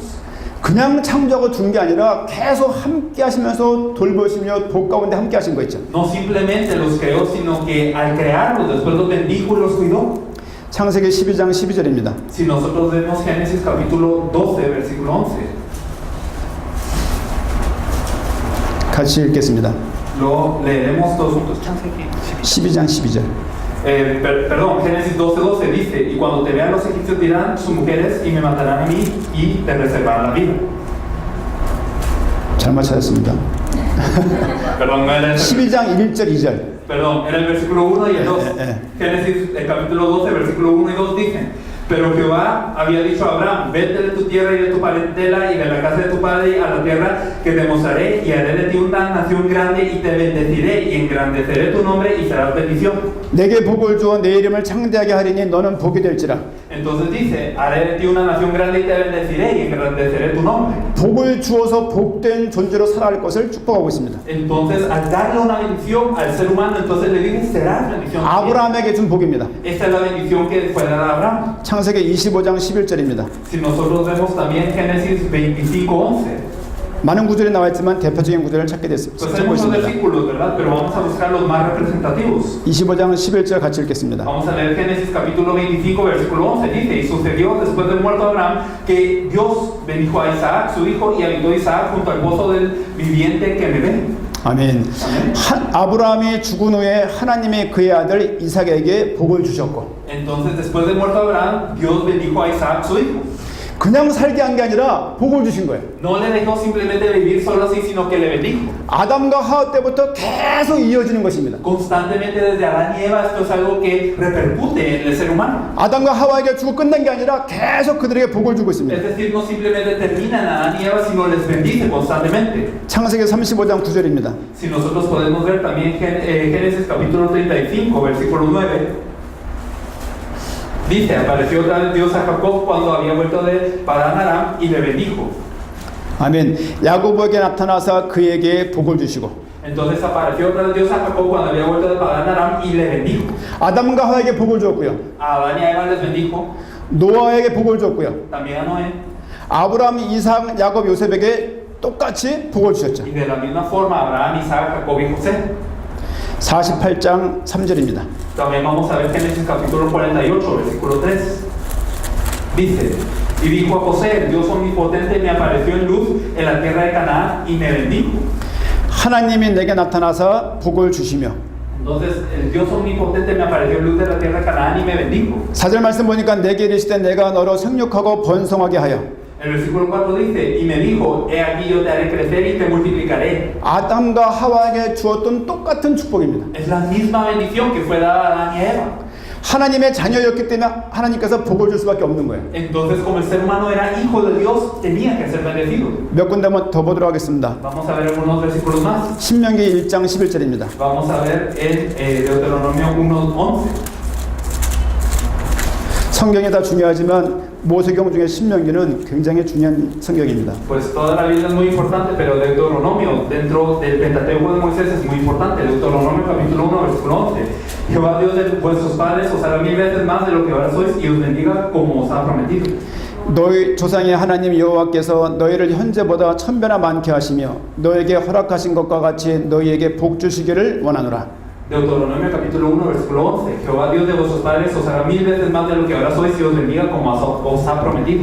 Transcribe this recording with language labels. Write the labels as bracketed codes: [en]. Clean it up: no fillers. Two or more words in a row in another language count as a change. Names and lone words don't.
[ko] 그냥 창조하고 둔 게 아니라 계속 함께 하시면서 돌보시며 복 가운데 함께 하신 거 있죠. [es] No simplemente los creó, sino que al crearlos después los bendijo y los cuidó. [ko] 창세기 12장 12절입니다. [es] Si nosotros vemos Génesis capítulo 12, versículo 11. [ko] 같이 읽겠습니다. [es] Lo leeremos todos juntos. [ko] 12장 12절. [es] Perdón, Génesis 12:12 dice, y cuando te vean los egipcios dirán sus mujeres y me matarán a mí y te reservarán la vida. [ko] 잘못 찾았습니다. [es] Perdón, no era el [ko] 12장 1절 2절. [es] Perdón, era el versículo 1 y el 2. Génesis, el capítulo 12, versículo 1 y 2 dicen, pero Jehová había dicho a Abraham, vete de tu tierra y de tu parentela y de la casa de tu padre a la tierra que te mostraré y haré de ti una nación grande y te bendeciré y engrandeceré tu nombre y serás bendición. [ko] 내게 복을 주어 내 이름을 창대하게 하리니 너는 복이 될지라. [es] Entonces dice, haré de ti una nación grande y te bendeciré y engrandeceré tu nombre. [ko] 복을 주어서 복된 존재로 살아갈 것을 축복하고 있습니다. [es] Entonces, al darle una bendición al ser humano, entonces le dice, serás bendición. [ko] 아브라함에게 준 복입니다. [es] Esta es la bendición que fue dada a Abraham. [ko] 창세기 25장 11절입니다. [es] Si nosotros vemos también Génesis 25:11. [ko] 많은 구절이 나와 있지만 대표적인 구절을 찾게 [es] Pues hay [ko] 찾고 [es] muchos [ko] 있습니다. [es] versículos, ¿verdad? Pero vamos a buscar los más representativos. [ko] 25장 11절 같이 읽겠습니다. [es] Vamos a leer Génesis capítulo 25, versículo 11. Dice, y sucedió después del muerto Abraham que Dios bendijo a Isaac, su hijo, y habitó Isaac junto al pozo del viviente que me ve. [ko] 아멘. 아브라함이 죽은 후에 하나님이 그의 아들 이삭에게 복을 주셨고 [es] Entonces, después del muerto Abraham, Dios bendijo a Isaac, su hijo. [ko] 그냥 살게 한 게 아니라 복을 주신 거예요. [es] No le dejó simplemente vivir solo así, sino que le bendijo. [ko] 아담과 하와 때부터 계속 이어지는 것입니다. [es] Constantemente desde Adán y Eva esto es algo que repercute en el ser humano. [ko] 아담과 하와에게 주고 끝난 게 아니라 계속 그들에게 복을 주고 있습니다. [es] Es decir, no simplemente termina en Adán y Eva, sino les bendice constantemente. [ko] 창세기 35장 9절입니다. [es] Si nosotros podemos ver también Génesis capítulo 35, versículo 9. Dice, apareció otra vez Dios a Jacob cuando había vuelto de Padán Aram y le bendijo. [ko] 아멘. 야곱에게 나타나서 그에게 복을 주시고 [es] Entonces apareció otra vez Dios a Jacob cuando había vuelto de Padán Aram y le bendijo. [ko] 아담과 하와에게 복을 주었고요. [es] A Adán y a Eva les bendijo, [ko] 노아에게 복을 주었고요. [es] también a Noé. [ko] 아브라함, 이삭, 야곱, 요셉에게 똑같이 복을 주셨죠. [es] Y de la misma forma Abraham, Isaac, Jacob y José. [ko] 48장 3절입니다. [es] También vamos a ver Génesis capítulo 48, versículo 3. Dice, y dijo a José, el Dios omnipotente me apareció en luz en la tierra de Canaán y me bendijo. [ko] 하나님이 내게 나타나서 복을 주시며 [es] Entonces el Dios omnipotente me apareció en luz de la tierra de Canaán y me bendijo. [ko] 4절 말씀 보니까 내게 이르시되 내가 너로 생육하고 번성하게 하여 [es] El versículo 4 dice, y me dijo, he aquí yo te haré crecer y te multiplicaré. [ko] 아담과 하와에게 주었던 똑같은 축복입니다. [es] Es la misma bendición que fue dada a Adán y a Eva. [ko] 하나님의 자녀였기 때문에 하나님께서 복을 줄 수밖에 없는 거예요. [es] Entonces como el ser humano era hijo de Dios, tenía que ser bendecido. [ko] 몇 군데 한번 더 보도록 하겠습니다. [es] Vamos a ver algunos versículos más. [ko] 신명기 1장 11절입니다. [es] Vamos a ver en Deuteronomio 1:11. [ko] 성경이 다 중요하지만 모세경 중에 신명기는 굉장히 중요한 성경입니다. [es] Pues toda la Biblia es muy importante, pero Deuteronomio dentro del Pentateuco de Moisés es muy importante. Deuteronomio capítulo 1, versículo 11. Jehová Dios de vuestros padres os hará 1000 veces más de lo que ahora sois y os bendiga como os ha prometido. [ko] 너희 조상의 하나님 여호와께서 너희를 현재보다 1000배나 많게 하시며 너에게 허락하신 것과 같이 너희에게 복 주시기를 원하노라. [es] Deuteronomio capítulo 1, versículo 11. Jehová Dios de vuestros padres os hará 1000 veces más de lo que ahora sois y os bendiga como os ha prometido.